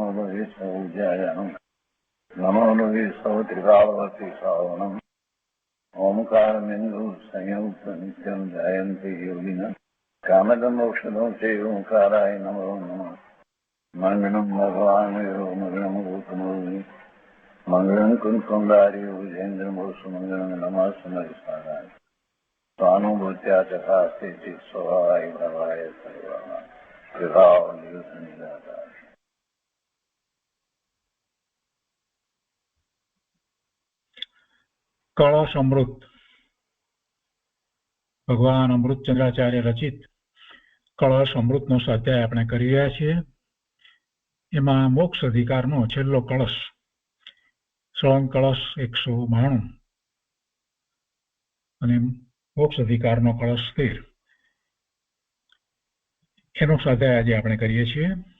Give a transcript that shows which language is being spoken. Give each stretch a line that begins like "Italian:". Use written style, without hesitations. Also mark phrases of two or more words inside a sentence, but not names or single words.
Sanskrit: लोये सौज्यायानं नमो लोये सौत्रिकावती सावनं ओंकारमिन्दु संयुक्त नित्यं ध्यायन्ति योगिनः कामदमोक्षदो चैव ओंकाराय नमो नमः मंगलं भगवान् मंगलं भूतमोहि मंगलं कुंकुमधारी भुजेन्द्रमोसुमंगलं नमः समरिसाराय स्वानुभूत्या चकास्ते चित् स्वभावाय भवाय सर्वाः विभाव निरसनिदाता।
Gujarati: कलश अमृत भगवान अमृतचंद्राचार्य रचित कलश अमृतનો સ્વાધ્યાય આપણે કરી રહ્યા છીએ। એમાં મોક્ષ અધિકારનો છેલ્લો કળશ સળંગ કળશ 192 અને મોક્ષ અધિકારનો કળશ 13 એનો સ્વાધ્યાય આજે આપણે કરીએ છીએ।